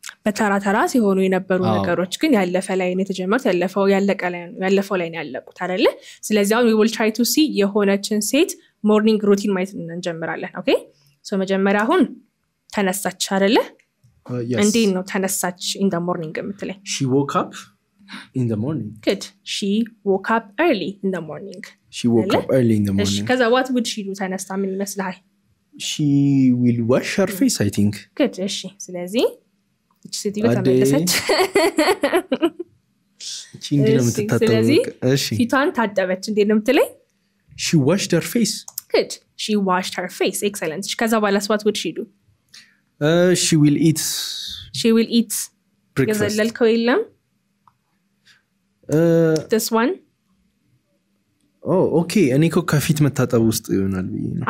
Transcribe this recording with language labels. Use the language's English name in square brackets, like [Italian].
[Amharic] በተራ ተራ ሲሆኑ የነበሩ ነገሮች ግን ያለፈ ላይ ነው የተጀመሩት ያለፈው ላይ ነው ያለቁት አይደለ ስለዚህ አሁን [English] we will try to see [Amharic] የሆነችን ሴት ሞርኒንግ ሩቲን ማየት እንጀምራለን ኦኬ ሶ መጀመሪያ አሁን ተነሳች አይደለ እንዴት ነው ተነሳች in the morning የምትለኝ [English] she woke up in the morning good she woke up early in the morning she woke up early in the morning [Amharic] ከዛ [English] what would she do [Amharic] ተነስታ ምን ይመስልሃል [English] she will wash her face I think [Amharic] good እሺ ስለዚህ እቺ ሴትዮ ተመለሰች እቺ እንዴት ነው የምትታጠበው እሺ ፊቷን ታጠበች እንዴት ነው የምትለኝ [English] she washed her face good she washed her face excellent [Amharic] ከዛ በኋላ [English] what would she do she will eat breakfast [Amharic] የዘለልከው የለም this one oh okay እኔ እኮ ከፊት መታጠብ ውስጥ ይሆናል ብዬ ነው